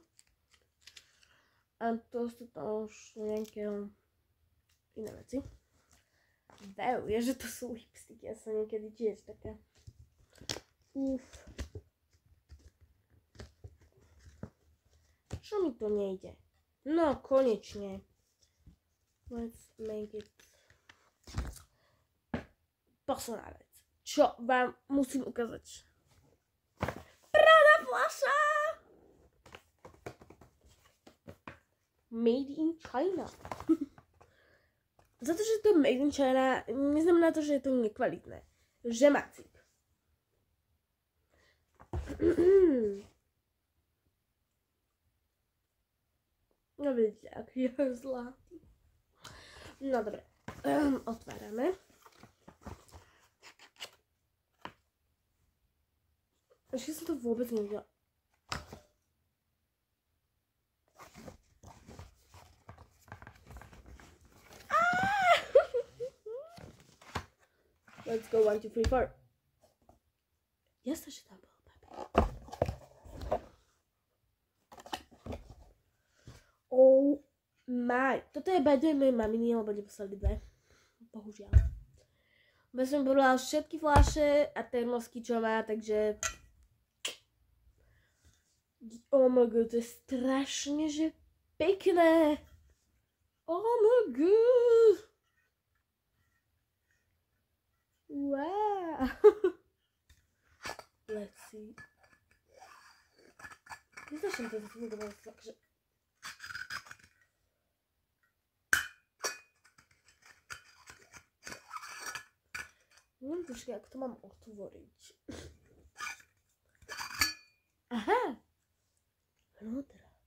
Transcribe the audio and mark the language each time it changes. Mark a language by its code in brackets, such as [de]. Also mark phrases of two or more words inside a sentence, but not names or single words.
[sk] A to sú tam už nejaké iné veci. Vejú, je, že to sú lipsticky. Ja som niekedy tiež taká. Uf. Čo mi to nejde? No, konečne. [en] Let's make it. [sk] Posledná vec. Čo vám musím ukázať? Prada fľaša! [en] Made in China. [sk] Za to, že to [en] made in China, [sk] neznamená to, že je to nekvalitné. Že má cíp. No vidíte, aký je zlatý. No dobre, otvárame. Ešte som to vôbec nevidela. [en] Let's go, 1, 2, 3, 4. [sk] Jasne, že tam bolo papier. [en] Oh my. [sk] Toto je [en] by the way [sk] mojej maminy, lebo neposlali dve. Bohužiaľ. Bo som pobrala všetky fľaše a termosky, čo má, takže... [en] Oh my god, [sk] to je strašne, že pekné. [en] Oh my god. Wow. Let's see. Nezačnem to zafungovať, takže... [sk] Neviem počkej, ako to mám otvoriť. Aha. Vnútra.